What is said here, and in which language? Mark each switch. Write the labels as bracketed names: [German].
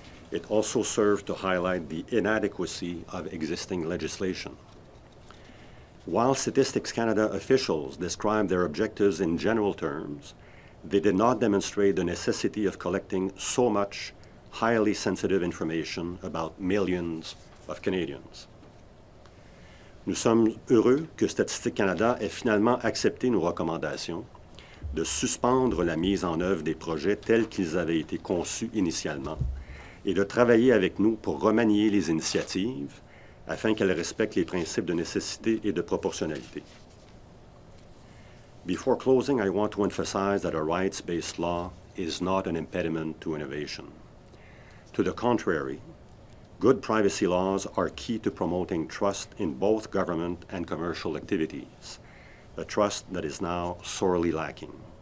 [English] It also served to highlight the inadequacy of existing legislation. While Statistics Canada officials described their objectives in general terms, they did not demonstrate the necessity of collecting so much highly sensitive information about millions of Canadians. [French] Nous sommes heureux que Statistique Canada ait finalement accepté nos recommandations de suspendre la mise en œuvre des projets tels qu'ils avaient été conçus initialement et de travailler avec nous pour remanier les initiatives afin qu'elles respectent les principes de nécessité et de proportionnalité. [English] Before closing, I want to emphasize that a rights-based law is not an impediment to innovation. To the contrary, good privacy laws are key to promoting trust in both government and commercial activities, a trust that is now sorely lacking.